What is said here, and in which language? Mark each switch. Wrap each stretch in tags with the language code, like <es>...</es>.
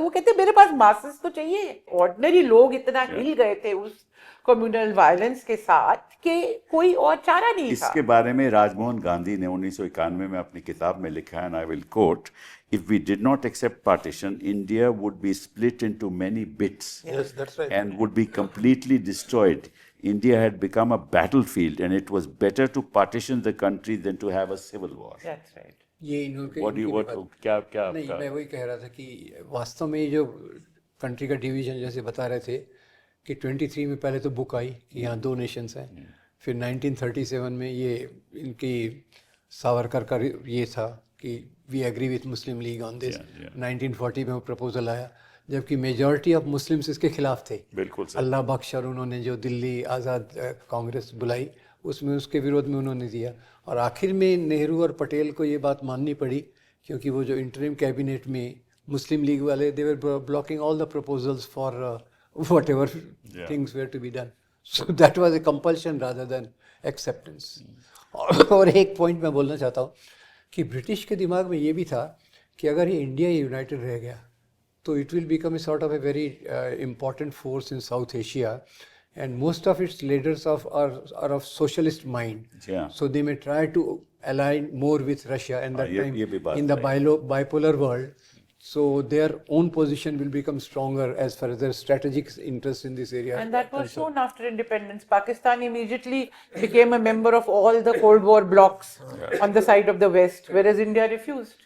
<hi>वो कहते हैं मेरे पास मासेस तो चाहिए। ऑर्डिनरी लोग इतना हिल गए थे उस कम्युनल वायलेंस के साथ कि कोई और चारा नहीं था। इसके बारे में राजमोहन गांधी ने 1991 में अपनी किताब में लिखा है,</hi> <en>I will quote, if we did not accept partition, India would be split into many bits Yes, that's right. and would be completely destroyed. India had become a battlefield and it was better to partition the country than to have a civil war. That's right.</en> <hi>ये इन्होंने</hi> <en>What do you, what,</en> <hi>क्या क्या नहीं, आपका? मैं वही कह रहा था कि वास्तव में ये जो कंट्री का डिवीजन जैसे बता रहे थे कि 23 में पहले तो बुक आई कि यहाँ 2 नेशंस हैं, फिर 1937 में ये इनकी सावरकर का ये था कि</hi> <en>We agree with Muslim League on this.</en> <hi>1940 में वो प्रपोजल आया, जबकि मेजॉरिटी ऑफ मुस्लिम्स इसके खिलाफ थे। बिल्कुल सही। अल्लाह बख्श और उन्होंने जो दिल्ली आज़ाद कांग्रेस बुलाई उसमें उसके विरोध में उन्होंने दिया, और आखिर में नेहरू और पटेल को ये बात माननी पड़ी क्योंकि वो जो इंटरिम कैबिनेट में मुस्लिम लीग वाले</hi> <en>They were blocking all the proposals for whatever things were to be done, so that was a compulsion rather than acceptance.</en> <hi>और एक पॉइंट मैं बोलना चाहता हूँ कि ब्रिटिश के दिमाग में ये भी था कि अगर ये इंडिया यूनाइटेड रह गया तो</hi> <en>It will become a sort of a very important force in South Asia, and most of its leaders are of socialist mind. Yeah. So they may try to align more with Russia, and that</en> <hi>ये भी बात</hi> <en>time in the bipolar world, so their own position will become stronger as far as their strategic interest in this area. And that was shown after independence. Pakistan immediately became a member of all the Cold War blocs on the side of the West, whereas India refused.</en>